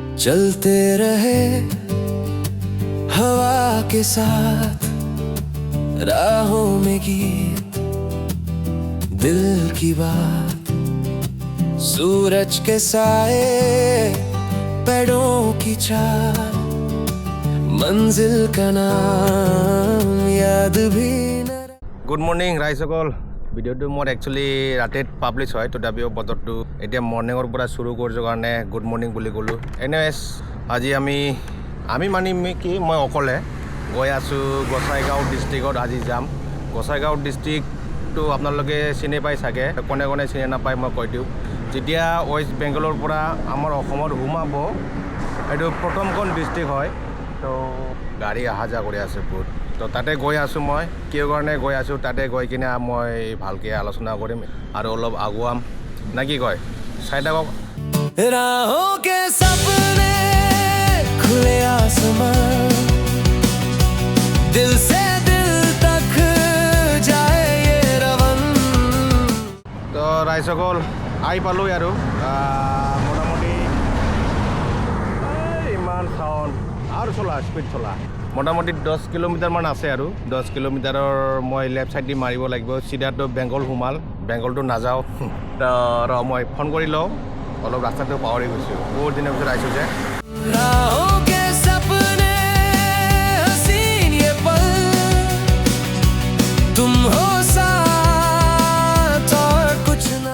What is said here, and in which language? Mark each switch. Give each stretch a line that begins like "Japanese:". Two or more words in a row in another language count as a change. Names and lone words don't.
Hindi: चलते रहे हवा के साथ राहों में गीत दिल की बात सूरज के साए पेड़ों की छाया मंजिल का नाम याद भी न
English: good morning
Assamese: राइजসকল ভিডিঅ'টো মোৰ একচুৱেলি ৰাতিত পাব্লিছ হয় তথাপিও বতৰটো এতিয়া মৰ্নিঙৰ পৰা শুৰু কৰিছোঁ কাৰণে
English: good morning
Assamese: বুলি ক'লোঁ এনিৱেজ আজি আমি মানে কি মই অকলে গৈ আছোঁ গোসাইগাঁও ডিষ্ট্ৰিক্টত আজি যাম গোসাইগাঁও ডিষ্ট্ৰিক্টটো আপোনালোকে চিনি পাই চাগে কোনে কোনে চিনি নাপায় মই কৈ দিওঁ যেতিয়া ৱেষ্ট বেংগলৰ পৰা আমাৰ অসমত সোমাব এইটো প্ৰথমখন ডিষ্ট্ৰিক্ট হয় তো গাড়ী অহা যোৱা কৰি আছে বহুত তো তাতে গৈ আছোঁ মই কিয় কাৰণে গৈ আছোঁ তাতে গৈ কিনে মই ভালকৈ আলোচনা কৰিম আৰু অলপ আগুৱাম নে কি কয় চাই থাকক
Hindi: राहों के सपने खुले आसमान दिल से दिल तक जाए ये रवन
Assamese: তো ৰাইজসকল আহি পালোঁ আৰু মোটামুটি ইমান চাউণ্ড আৰু চলা স্পীড চলা মোটামুটি 10 কিলোমিটাৰমান আছে আৰু 10 কিলোমিটাৰৰ মই
English: left side
Assamese: দি মাৰিব লাগিব চিধাটো বেংগল সোমাল বেংগলটো নাযাওঁ ৰ মই ফোন কৰি লওঁ অলপ ৰাস্তাটো পাহৰি গৈছোঁ বহুত দিনৰ পিছত আহিছোঁ যে
Hindi: राहों के सपने हसीन ये पल तुम हो साथ और कुछ ना